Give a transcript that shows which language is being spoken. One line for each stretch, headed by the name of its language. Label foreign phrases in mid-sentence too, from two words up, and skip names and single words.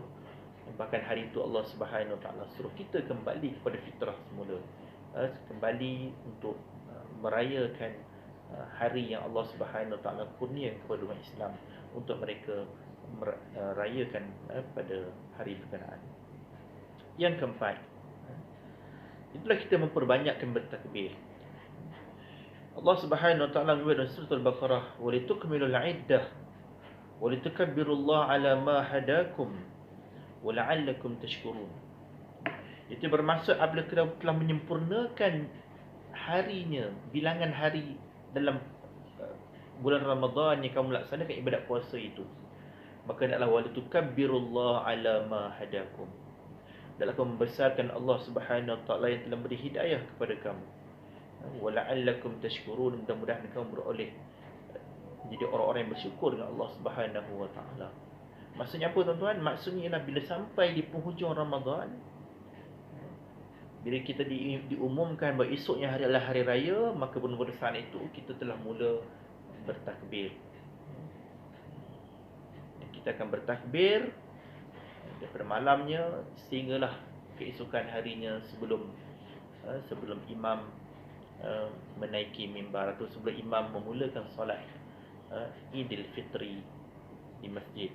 Malay: Bahkan hari itu Allah Subhanahu Wa Ta'ala suruh kita kembali kepada fitrah semula, kembali untuk merayakan hari yang Allah Subhanahu Wa Ta'ala kurnia kepada umat Islam untuk mereka merayakan pada hari berkenaan. Yang keempat, itulah kita memperbanyakkan bertakbir. Allah Subhanahu Wa Ta'ala berfirman dalam surah Al-Baqarah,
Arabic: ولتكملوا العدة ولتكبروا الله على ما هداكم ولعلكم تشكرون.
Malay: Itu bermaksud apabila telah menyempurnakan harinya, bilangan hari dalam bulan Ramadan yang kamu laksanakan ibadat puasa itu, maka adalah
Arabic: ولتكبروا الله على ما هداكم.
Malay: adalah kamu membesarkan Allah Subhanahu Wa Taala yang telah beri hidayah kepada kamu.
Arabic: ولعلكم تشكرون,
Malay: mudah-mudahan kamu beroleh jadi orang-orang yang bersyukur dengan Allah Subhanahu Wa Taala. Maksudnya apa tuan-tuan? Maksudnya ialah bila sampai di penghujung Ramadan, bila kita diumumkan bahawa esoknya hari adalah hari raya, maka pada saat itu kita telah mula bertakbir. Kita akan bertakbir daripada malamnya sehinggalah keesokan harinya sebelum imam menaiki mimbar atau sebelum imam memulakan solat Idul Fitri di masjid.